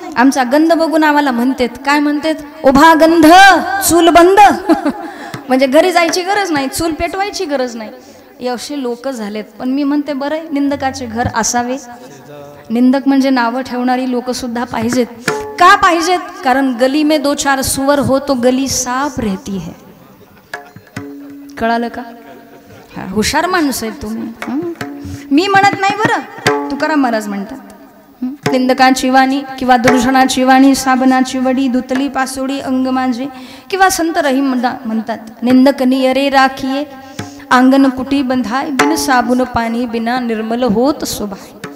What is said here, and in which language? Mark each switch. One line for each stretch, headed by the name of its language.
Marathi: आमचा गंध बघून आम्हाला म्हणतात, काय म्हणतात? उभा गंध चूल बंद. म्हणजे घरी जायची गरज नाही, चूल पेटवायची गरज नाही. असे लोक झालेत. पण मी म्हणते बरं, निंदकाचे घर असावे. निंदक म्हणजे नावं ठेवणारी लोक सुद्धा पाहिजेत. का पाहिजेत?
Hindi: कारण गली में दो चार सुअर हो तो गली साफ रहती है.
Marathi: कळालं का? हुशार माणसं आहे तुम्ही. मी म्हणत नाही बरं, तुकाराम महाराज म्हणतात. निंदकाची वाणी किंवा दुर्जनाची वाणी साबणाची वडी धुतली पासोडी अंग माझे. किंवा संत रहीम म्हणतात,
Hindi: निंदक नियरे राखिये आंगन कुटी बंधाय, बिन साबुन पाणी बिना निर्मल होत स्वभाय.